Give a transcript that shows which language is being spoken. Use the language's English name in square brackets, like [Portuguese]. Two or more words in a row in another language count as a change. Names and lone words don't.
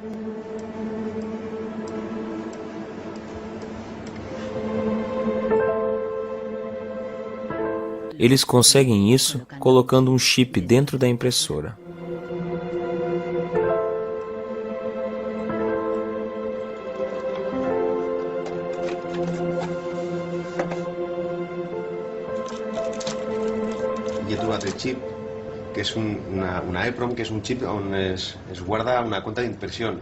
[Portuguese] Eles conseguem isso colocando um chip dentro da impressora. [Catalan] Jo he trobat el xip, que és una EEPROM, que és un xip on es guarda una compta d'impressions.